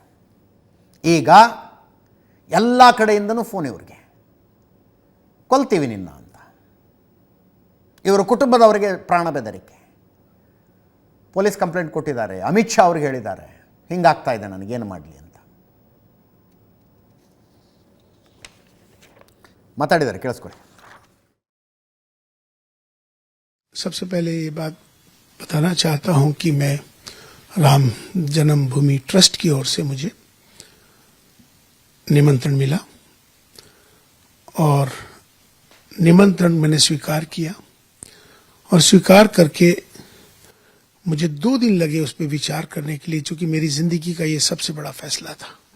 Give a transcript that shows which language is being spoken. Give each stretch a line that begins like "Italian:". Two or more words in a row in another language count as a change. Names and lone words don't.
Kannada: ಈಗ ಎಲ್ಲ ಕಡೆಯಿಂದನೂ ಫೋನ್ ಇವ್ರಿಗೆ, ಕೊಲ್ತೀವಿ ನಿನ್ನ ಅಂತ. ಇವರ ಕುಟುಂಬದವರಿಗೆ ಪ್ರಾಣ ಬೆದರಿಕೆ.
English: police complaint
Kannada: ಕೊಟ್ಟಿದ್ದಾರೆ. ಅಮಿತ್ ಶಾ ಅವ್ರಿಗೆ ಹೇಳಿದ್ದಾರೆ, ಹಿಂಗಾಗ್ತಾ ಇದೆ, ನನಗೇನು ಮಾಡಲಿ ಅಂತ ಮಾತಾಡಿದ್ದಾರೆ. ಕೇಳಿಸ್ಕೊಳ್ಳಿ.
Hindi: सबसे पहले ये बात बताना चाहता हूं कि मैं राम जन्मभूमि ट्रस्ट की ओर से मुझे निमंत्रण मिला और निमंत्रण मैंने स्वीकार किया और स्वीकार करके मुझे 2 दिन लगे उस पर विचार करने के लिए, क्योंकि मेरी जिंदगी का ये सबसे बड़ा फैसला था।